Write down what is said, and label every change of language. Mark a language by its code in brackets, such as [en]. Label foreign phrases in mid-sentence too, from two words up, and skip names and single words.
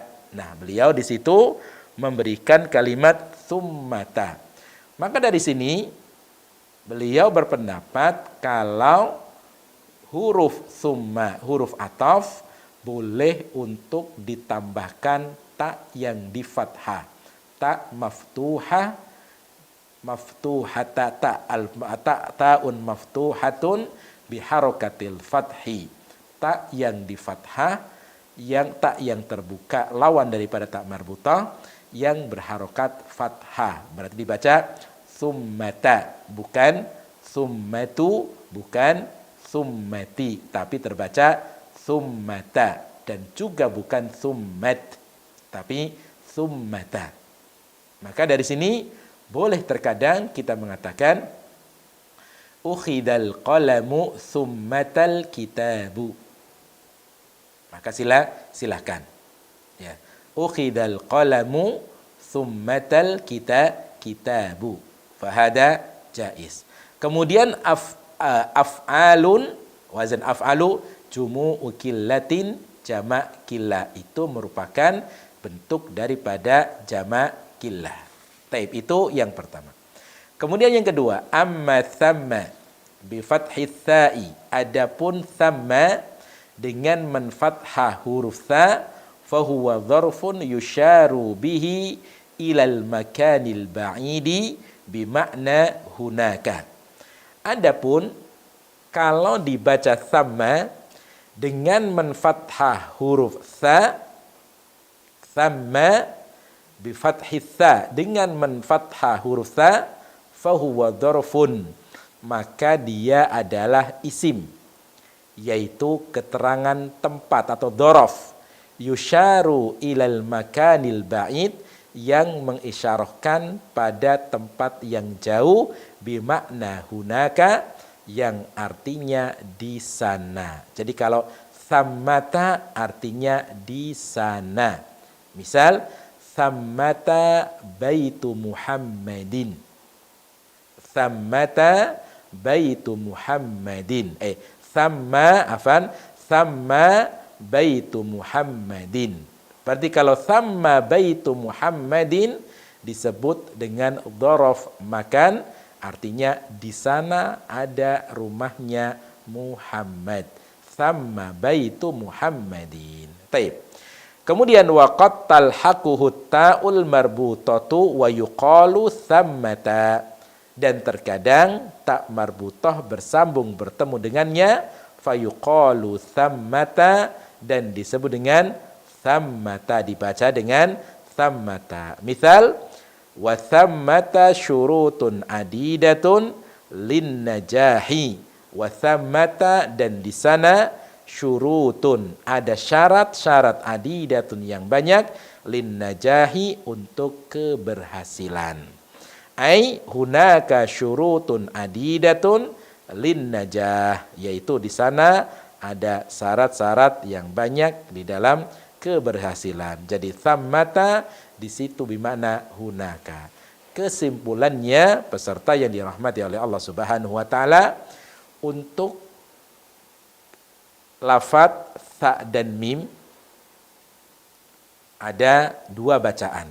[id] Nah, beliau di situ memberikan kalimat summata. Maka dari sini beliau berpendapat kalau huruf summa, huruf ataf, boleh untuk ditambahkan ta yang di fathah. [ar] تاء مفتوحة، مفتوحة تاء مفتوحة بحركة الفتح. [id] Ta yang di fathah, yang ta yang terbuka, lawan daripada [ar] تاء مربوطة [id] yang berharokat fathah. Berarti dibaca summata, bukan summatu, bukan summati, tapi terbaca summata, dan juga bukan summat, tapi summata. Maka dari sini boleh terkadang kita mengatakan [ar] أخذ القلم ثمت الكتاب. [id] Maka silakan. Ya. [ar] أخذ القلم ثمت الكتاب. فهذا جائز. [id] Kemudian af'alun, wazan [ar] أفعل جموع قلة, [id] jamak killah itu merupakan bentuk daripada jamak killah. Taib, itu yang pertama. Kemudian yang kedua, [ar] أما ثم بفتح الثاء. [id] Adapun thamma dengan menfathah huruf tha, [ar] فهو ظرف يشار به إلى المكان البعيد بمعنى هناك. [id] Adapun kalau dibaca thamma dengan menfathah huruf tha, [ar] ثم بـ فتح الثاء, [id] dengan menfathah huruf tha, [ar] فهو ظرف, [id] maka dia adalah isim, yaitu keterangan tempat atau dzaraf, [ar] يشار إلى المكان البعيد, [id] yang mengisyarahkan pada tempat yang jauh, [ar] بمعنى هناك, [id] yang artinya di sana. Jadi kalau thammata artinya di sana. Misal [ar] ثمة بيت محمد. ثمة بيت محمد. ثم بيت محمد. [id] Berarti kalau [ar] ثم بيت محمد [id] disebut dengan [ar] ظرف مكان, [id] artinya di sana ada rumahnya Muhammad. [ar] ثم بيت محمد. Taib. Kemudian وقد تلحقه التاء المربوطة ويقال ثمة. [id] Dan terkadang [ar] تاء مربوطة [id] bersambung bertemu dengannya, [ar] فيقال ثمة, [id] dan disebut dengan thammata, dibaca dengan thammata. Misal, [ar] وثمة شروط عديدة للنجاح. وثمة, [id] dan di sana syurutun, ada syarat-syarat adidatun yang banyak, [ar] للنجاح, [id] untuk keberhasilan. [ar] أي هناك شروط عديدة للنجاح, [id] yaitu di sana ada syarat-syarat yang banyak di dalam keberhasilan. Jadi thammata di situ bermakna hunaka. Kesimpulannya, peserta yang dirahmati oleh Allah [ar] سبحانه وتعالى, [id] untuk lafaz tha dan mim ada dua bacaan.